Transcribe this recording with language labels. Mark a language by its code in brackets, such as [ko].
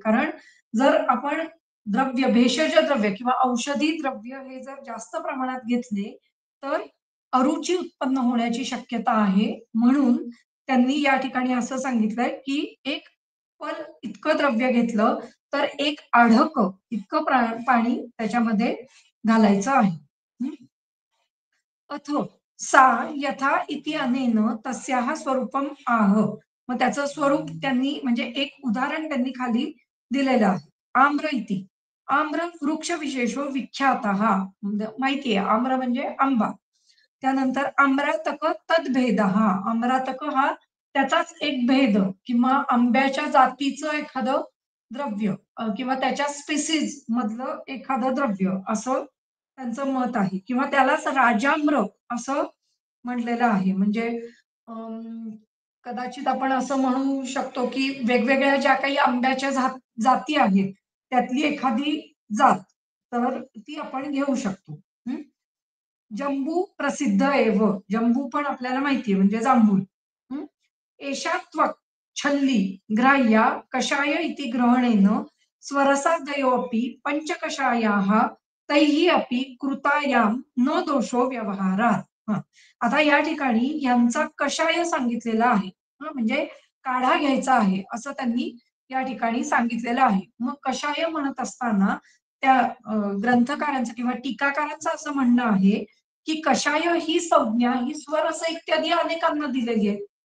[mr] कारण जर आपण भेषज द्रव्य किंवा औषधी द्रव्य हे जर जास्त प्रमाणात घेतले तर अरुची उत्पन्न होण्याची शक्यता आहे. म्हणून त्यांनी या ठिकाणी असं सांगितलंय की एक पल इतकं द्रव्य घेतलं तर एक आढक इतकं पाणी त्याच्यामध्ये घालायचं आहे. [sa] अथो सा यथा इति अनेन तस्याः स्वरूपम आह. [mr] मग त्याचं स्वरूप त्यांनी म्हणजे एक उदाहरण त्यांनी खाली दिलेलं आहे. [sa] आम्र इति. आम्र वृक्ष विशेषो विख्यातः. [mr] माहितीये आम्र म्हणजे आंबा. त्यानंतर [sa] आम्रातक तद्भेद, [mr] आम्रातक हा त्याचाच एक भेद किंवा आंब्याच्या जातीचं एखादं द्रव्य किंवा त्याच्या स्पीसीज मधलं एखादं द्रव्य असं त्यांचं मत आहे किंवा त्यालाच राजाम्र असं म्हटलेलं आहे. म्हणजे अम, कदाचित आपण असं म्हणू शकतो की वेगवेगळ्या ज्या काही आंब्याच्या जाती आहेत त्यातली एखादी जात तर ती आपण घेऊ शकतो. [sa] जंबू प्रसिद्ध एव, [mr] जंबू पण आपल्याला माहितीये म्हणजे जांभूळ. हं? [sa] एषा त्वक् छल्ली ग्राह्या कषाय इति ग्रहणेन स्वरसादयोऽपि पंचकषायाः तैः अपि कृतायां न दोषो व्यवहारात. हं. [mr] आता या ठिकाणी यांचा कषाय सांगितलेला आहे. म्हणजे काढा घ्यायचा आहे असं त्यांनी या ठिकाणी सांगितलेलं आहे. मग कषाय म्हणत असताना त्या ग्रंथकारांचं किंवा टीकाकारांचं असं म्हणणं आहे की कषाय ही संज्ञा ही स्वरस इत्यादी अनेकांना दिलेली आहे.